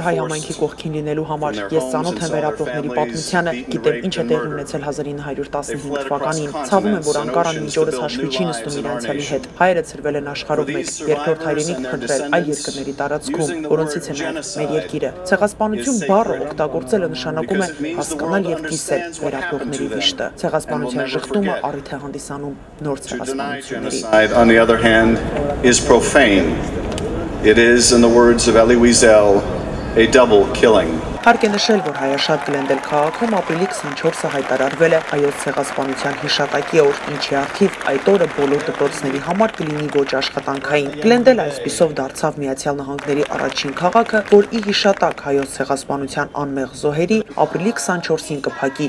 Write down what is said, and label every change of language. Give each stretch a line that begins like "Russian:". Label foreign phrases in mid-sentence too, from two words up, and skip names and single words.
Armenian: հայ համայնքի կողքին լինելու համար։ Ես ծանոթ եմ վերապրողների պատմությանը, գիտեմ ինչ է տեղի ունեցել 1915 թվականին։ Ցավում եմ, որ Անկարան մինչ օրս հաշվի չի նստում իր անցյալի հետ։ Հայերը ցրվել են աշխարհով մեկ, երկրորդ հայրենիք փնտրել այլ երկրների տարածքում, որոնցից է նաեւ մեր երկիրը։ Ցեղասպանություն բառը օգտագործելը նշանակում է հասկանալ եւ կիսել վերապրողների վիշտը։ Ցեղասպանության շղթումը առիթ է հանդիսանում նոր ցեղասպանությունների։
English: It is, in the words of Elie Wiesel, a double killing.
Armenian: Հարկ է նշել, որ հայաշատ Գլենդել քաղաքում ապրիլի 24-ը հայտարարվել է հայոց ցեղասպանության հիշատակի օր, ինչի առթիվ այդ օրը բոլոր դպրոցների համար կլինի ոչ աշխատանքային։ Գլենդել այսպիսով դարձավ Միացյալ Նահանգների առաջին քաղաքը, որ ի հիշատակ հայոց ցեղասպանության անմեղ զոհերի ապրիլի 24-ին կփակի